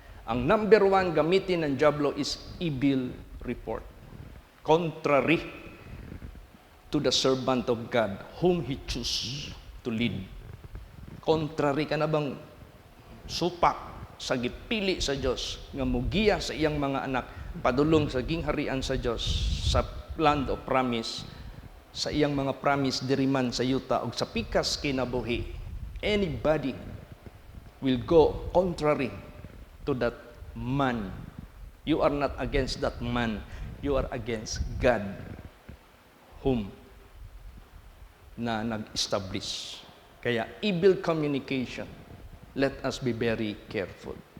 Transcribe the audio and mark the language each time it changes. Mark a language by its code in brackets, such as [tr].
[tl] Ang number 1 gamitin ng diablo [en] is evil report. Contrary to the servant of God whom He choose to lead. [ceb] Contrary ka na bang supak sa gipili sa Diyos nga mugiya sa iyang mga anak padulong sa gingharian sa Diyos sa [en] land of promise, [ceb] sa iyang mga promise diriman sa yuta ug sa pikas kinabuhi. [en] Anybody will go contrary to that man. You are not against that man. You are against God whom na nag-establish. Kaya evil communication, let us be very careful.